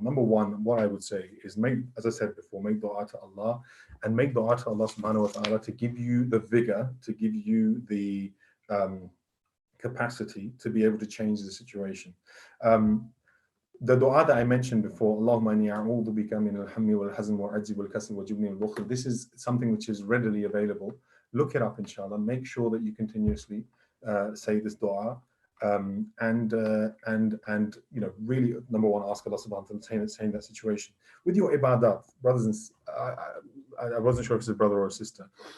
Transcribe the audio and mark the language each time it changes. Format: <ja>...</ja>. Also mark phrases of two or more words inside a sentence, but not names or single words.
<en>Number one, what I would say is as I said before, make dua to Allah, and make dua to Allah</en> <ar>سبحانه وتعالى</ar> <en>to give you the vigor, to give you the capacity to be able to change the situation. The dua that I mentioned before,</en> <ar>اللهم إني أعوذ بك من الهم والحزن والعجز والكسل والجبن والبخل,</ar> <en>this is something which is readily available. Look it up, inshallah. Make sure that you continuously say this dua. And really, number one, ask Allah</en> <ar>سبحانه وتعالى</ar> <en>to change that situation. With your ibadat, brothers and I wasn't sure if it's a brother or a sister.</en>